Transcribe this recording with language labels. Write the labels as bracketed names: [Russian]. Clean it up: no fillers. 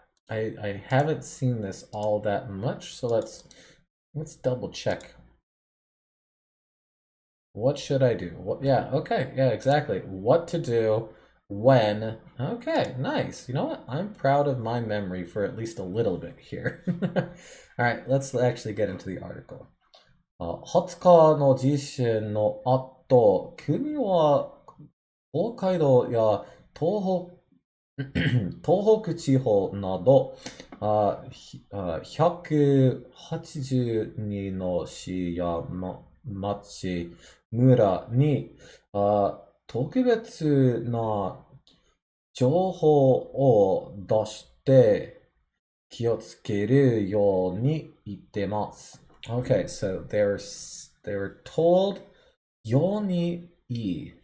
[English] I haven't seen this all that much, so let's double check. What should I do? Okay, yeah, exactly. What to do when. Okay, nice. You know what? I'm proud of my memory for at least a little bit here. All right, let's actually get into the article. [Japanese] 20日の地震の後、国は北海道や東東北地方など、182の市や、町、村に、特別な情報を出して気をつけるように言ってます。 [English] Okay, so they were told Yoni E.